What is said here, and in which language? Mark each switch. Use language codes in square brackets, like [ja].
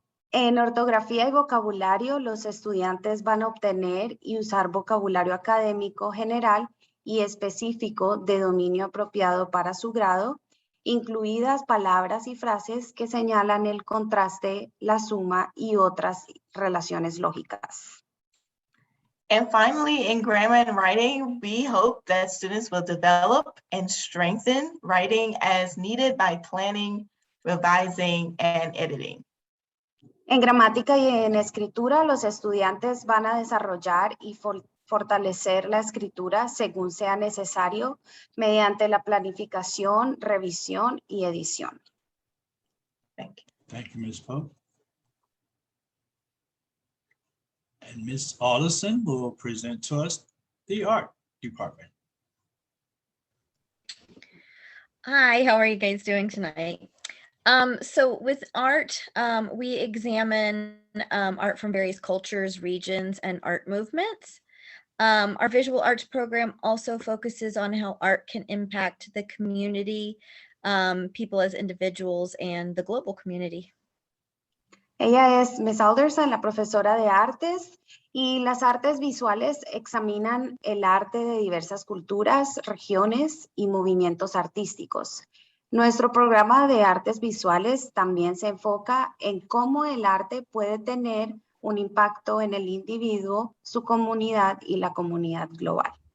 [es] En ortografía y vocabulario, los estudiantes van a obtener y usar vocabulario académico general y específico de dominio apropiado para su grado, incluidas palabras y frases que señalan el contraste, la suma y otras relaciones lógicas. [en] And finally, in grammar and writing, we hope that students will develop and strengthen writing as needed by planning, revising, and editing. [es] En gramática y en escritura, los estudiantes van a desarrollar y fortalecer la escritura según sea necesario mediante la planificación, revisión y edición. [en] Thank you. Thank you, Ms. Pope. And Ms. Alderson will present to us the art department. Hi, how are you guys doing tonight? So with art, we examine art from various cultures, regions, and art movements. Our visual arts program also focuses on how art can impact the community, people as individuals, and the global community. [es] Ella es Ms. Alderson, la profesora de artes, y las artes visuales examinan el arte de diversas culturas, regiones y movimientos artísticos. Nuestro programa de artes visuales también se enfoca en cómo el arte puede tener un impacto en el individuo, su comunidad y la comunidad global.